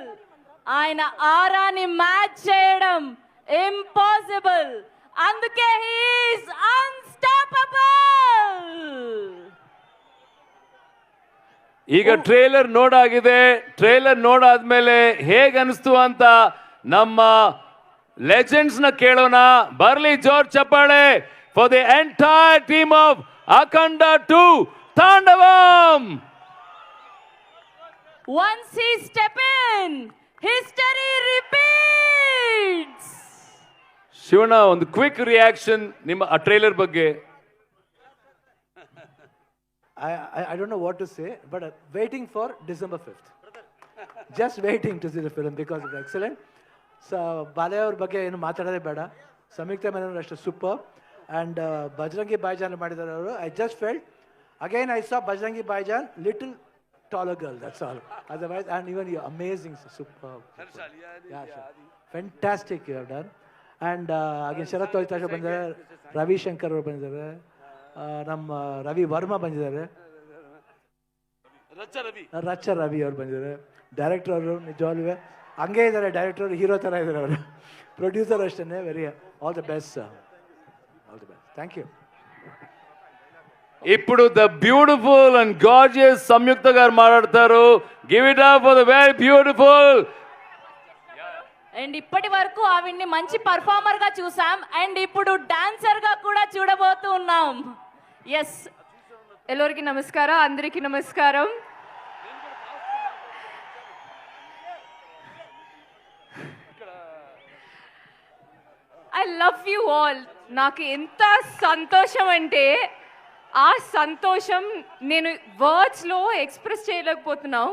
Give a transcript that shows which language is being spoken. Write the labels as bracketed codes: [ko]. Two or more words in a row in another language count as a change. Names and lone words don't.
[te] ఆయన ఆరాని మ్యాచ్ చేయడం ఇంపాసిబుల్. [en] అందుకే he's unstoppable. [kn] ಈಗ ಟ್ರೇಲರ್ ನೋಡಾಗಿದೆ. ಟ್ರೇಲರ್ ನೋಡಾದ್ಮೇಲೆ ಹೇಗೆ ಅನಿಸ್ತು ಅಂತ ನಮ್ಮ ಲೆಜೆಂಡ್ಸ್ ನ ಕೇಳೋಣ. ಬರ್ಲಿ ಜೋರ್ ಚಪ್ಪಾಳೆ [en] for the entire team of ಅಖಂಡ 2 ತಾಂಡವಂ. Once he step in, history repeats. [kn] ಶಿವಣ್ಣ, ಒಂದು [en] quick reaction [kn] ನಿಮ್ಮ ಆ ಟ್ರೇಲರ್ ಬಗ್ಗೆ. [en] I don't know what to say, but waiting for December 5th. Just waiting to see the film because it's excellent. So, [kn] ಬಾಲೆ ಅವ್ರ ಬಗ್ಗೆ ಏನು ಮಾತಾಡೋದೇ ಬೇಡ. ಸಂಯುಕ್ತ ಮೆನನ್ ಅಷ್ಟೇ ಸೂಪರ್. And Bajrangi Bhaijaan ಮಾಡಿದ್ದಾರೆ ಅವರು. [en] I just felt, again I saw Bajrangi Bhaijaan, little taller girl, that's all. Otherwise, and even you're amazing, superb. Yeah, sure. Fantastic you have done. [kn] And again, Sharath Toitasha ಬಂದಿದ್ದಾರೆ, ರವಿ ಶಂಕರ್ ಅವರು ಬಂದಿದ್ದಾರೆ, ನಮ್ಮ ರವಿ ವರ್ಮಾ ಬಂದಿದ್ದಾರೆ, ರಚ್ಚ ರವಿ ಅವರು ಬಂದಿದ್ದಾರೆ, ಡೈರೆಕ್ಟರ್ ಅವರು ನಿಜವಾಗ್ಲೂ ಹಂಗೆ ಇದ್ದಾರೆ, ಡೈರೆಕ್ಟರ್ ಹೀರೋ ಥರ ಇದ್ದಾರೆ ಅವರು, ಪ್ರೊಡ್ಯೂಸರ್ ಅಷ್ಟೇ. [en] very all the best sir, all the best, thank you. [te] ఇప్పుడు [en] the beautiful and gorgeous [te] సంయుక్త గారు మాట్లాడతారు. [en] give it up for the very beautiful. [te] అండ్ ఇప్పటి వరకు ఆవిడ్ని మంచి పర్ఫార్మర్ గా చూసాం, అండ్ ఇప్పుడు డాన్సర్ గా కూడా చూడబోతూ ఉన్నాం. [en] ఎస్, [kn] ಎಲ್ಲರಿಗೂ ನಮಸ್ಕಾರ, [te] అందరికీ నమస్కారం. [en] I love you all. [te] నాకు ఎంత సంతోషం అంటే ఆ సంతోషం నేను [en] words-lo express [te] చేయలేకపోతున్నాం.